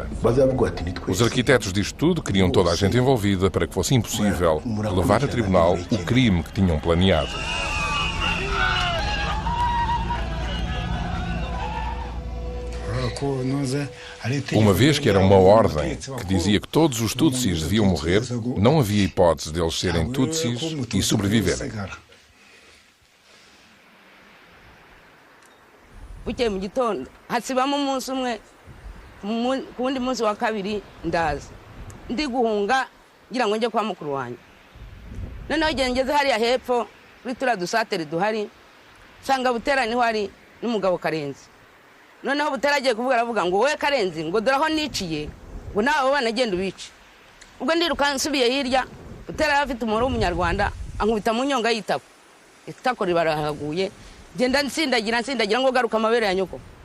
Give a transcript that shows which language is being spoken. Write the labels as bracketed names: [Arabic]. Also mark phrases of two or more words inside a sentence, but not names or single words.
[Portuguese] Os arquitetos disto tudo queriam toda a gente envolvida para que fosse impossível levar a tribunal o crime que tinham planeado. Uma vez que era uma ordem que dizia que todos os Tutsis deviam morrer, não havia hipótese deles serem Tutsis e sobreviverem. [Kinyarwanda] Bukeye mu gitondo hasibamo umunsi umwe ku wundi munsi wa kabiri ndaza ndi guhunga ngira ngo njye kwa mukuru wanjye noneho igihe ngeze hariya hepfo kuri turiya dusatere duhari nsanga Butera niho hari n'umugabo Karenzi noneho Butera agiye kuvuga aravuga ngo wowe Karenzi ngo dore aho niciye ngo nawe abo bana genda ubice ubwo ndiruka nsubiye hirya Butera yari afite umuhoro w'umunyarwanda ankubita mu nyonga y'itako itako ribarahaguye genda nsindagira ngo garuka amabere ya nyoko